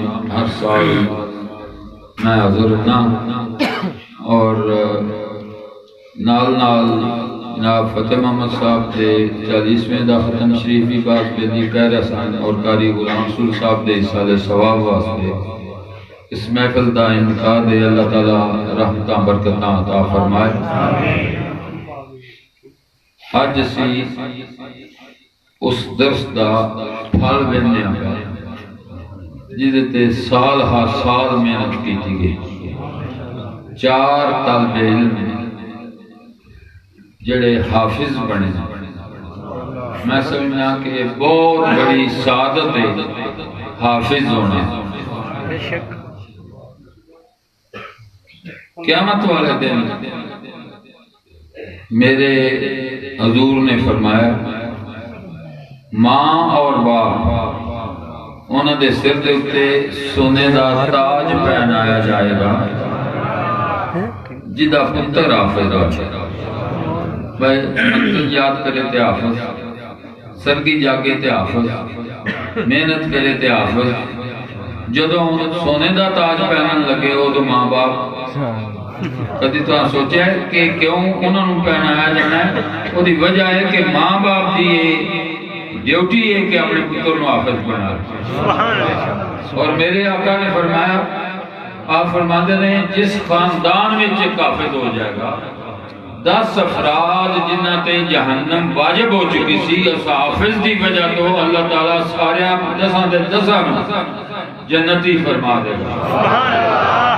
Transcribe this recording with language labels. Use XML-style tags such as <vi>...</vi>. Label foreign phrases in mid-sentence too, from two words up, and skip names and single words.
<pa>ہر سال میں حاضر ہونا اور نال جناب فتح محمد صاحب کے 40ویں دا ختم شریف بھی باز پہ دی قہر حسان اور قاری غلام رسول صاحب دے سال ثواب واسطے اس محفل دا انعقاد ہے۔ اللہ تعالیٰ رحمتاں برکتاں عطا فرمائے۔ اج اسی اس درس دا پھل ویندے ہاں جہدے تے سال ہا سال محنت کیتی گئی۔ 4 طالب علم جڑے حافظ بنے، میں سمجھنا کہ بہت بڑی سعادت ہے حافظ ہونے۔ قیامت والے دن میرے حضور نے فرمایا ماں اور باپ انہوں نے سر دے اتے سونے دا تاج پہنایا جائے گا جدا پتر حافظ بھائی منزل یاد کرے تے حافظ، سرگی جاگے تے حافظ، محنت کرے تے حافظ۔ جدوں سونے دا تاج پہنن لگے ہو تو ماں باپ کدی تو سوچا ہے کہ کیوں انہوں نے پہنایا جانا ہے؟ وہ دی وجہ ہے کہ ماں باپ دی ڈیوٹی ہے کہ اپنے پتر کو حافظ بنا۔</pa> <ur>اور میرے آقا نے فرمایا، آپ فرماتے ہیں جس خاندان میں ایک حافظ ہو جائے گا،</ur> <pa>10 افراد جنہ تے جہنم واجب ہو چکی سی، اس حافظ دی وجہ تو اللہ تعالیٰ سارے 10 جنتی فرما دے گا۔</pa>